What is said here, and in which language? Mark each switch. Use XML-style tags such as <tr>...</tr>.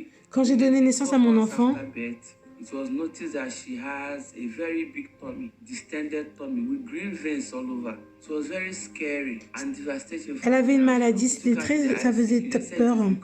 <fr>Quand j'ai donné naissance à mon enfant,</fr> <en>it was noticed that she has a very big tummy, distended tummy with green veins all over. It was very scary and devastating.</en> <fr>Elle avait une maladie, ça faisait peur.</fr>